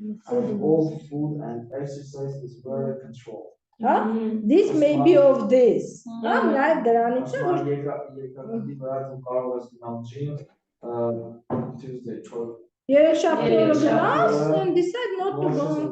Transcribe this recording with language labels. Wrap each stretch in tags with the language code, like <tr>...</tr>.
<en>And all food and exercise is very controlled. This may be of this.</en> <hy>Նաև դրանից է, որ Երկրագնդի վրա դու կարող ես գնալ gym Tuesday, երեքշաբթի օրը գնաս,</hy> <en>and decide not to go.</en>